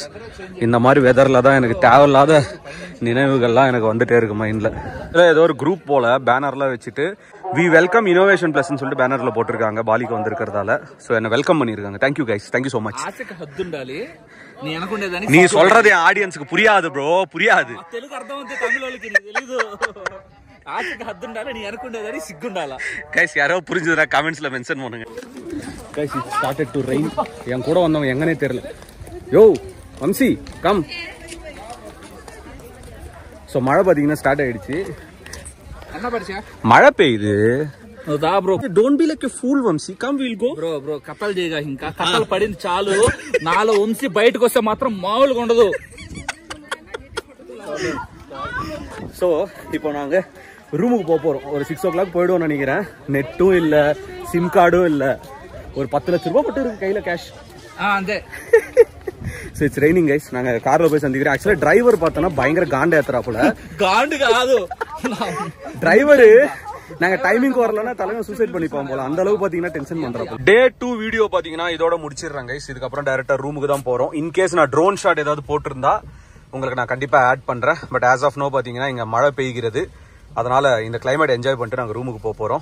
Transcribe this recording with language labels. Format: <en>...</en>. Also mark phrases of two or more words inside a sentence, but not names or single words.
<ta>இந்த மாதிரி வெதரில் தான் எனக்கு தேவையில்லாத நினைவுகள்லாம் எனக்கு வந்துட்டே இருக்கு மைண்டில். இதில் ஏதோ ஒரு குரூப் போல் பேனர்லாம் வச்சுட்டு</ta> <en>we welcome innovation plus</en> <ta>சொல்லிட்டு பேனரில் போட்டிருக்காங்க பாலிக்கு வந்திருக்கிறதால. ஸோ என்னை வெல்கம் பண்ணியிருக்காங்க.</ta> <en>thank you guys, thank you so much.</en> <ta>நீ சொல்றது என் ஆடியன்ஸுக்கு புரியாது ப்ரோ, புரியாது.</ta> <te>తెలుగు అర్థమైతే తమిళ వాళ్ళకి తెలీదు. ఆశకి హద్దుండాలి, నీ అనుకుండేదని సిగ్గుండాలా.</te> <ta>கைஸ் யாரோ புரிஞ்சதுனா கமெண்ட்ஸ்ல மென்ஷன் பண்ணுங்க.</ta> <en>guys it started to rain.</en> <ta>என் கூட வந்தவன் எங்கனே தெரியல.</ta> <en>yo Vamsi come.</en> <ta>ஸோ மழை பார்த்தீங்கன்னா ஸ்டார்ட் ஆயிடுச்சு. என்ன படிச்சா? மழை பெய்யுது.</ta> <te>దా బ్రో,</te> <en>don't be like a fool Vamsi, come we'll go.</en> <te>బ్రో కథలు చేయగా, ఇంకా కథలు పడింది చాలు. నాలో వంశీ బయటకు వస్తే మాత్రం మామూలుగా ఉండదు.</te> <ta>ஸோ இப்போ நாங்கள் ரூமுக்கு போக போகிறோம். ஒரு 6 o'clock போயிடுவோம் நினைக்கிறேன். நெட்டும் இல்லை, சிம் கார்டும் இல்லை. ஒரு 10 லட்ச ரூபா மட்டும் இருக்கு கையில் கேஷ்.</ta> <te>అంతే.</te> <en>so it's raining guys.</en> <ta>நாங்கள் காரில் போய் சந்திக்கிறோம். ஆக்சுவலாக டிரைவர் பார்த்தோன்னா பயங்கர காண்ட ஏத்துறா போல.</ta> <te>గాండు కాదు</te> <ta>டிரைவரு. நாங்க டைமிங் வரலன்னா தலைவன் சூசைட் பண்ணிப்போம் போல, அந்த அளவுக்கு பாத்தீங்கன்னா டென்ஷன் பண்றோம். டே 2 வீடியோ பாத்தீங்கன்னா இதோட முடிச்சிடுறாங்க கைஸ். இதுக்கப்புறம் டைரக்டா ரூமுக்கு தான் போறோம். இன்கேஸ் நான்</ta> <en>drone shot</en> <ta>ஏதாவது போட்டிருந்தா உங்களுக்கு நான் கண்டிப்பா ஆட் பண்றேன்.</ta> <en>but as of now</en> <ta>பாத்தீங்கன்னா இங்க மழை பெய்கிறது. அதனால இந்த</ta> <en>climate enjoy</en> <ta>பண்ணிட்டு நாங்க ரூமுக்கு போறோம்.</ta>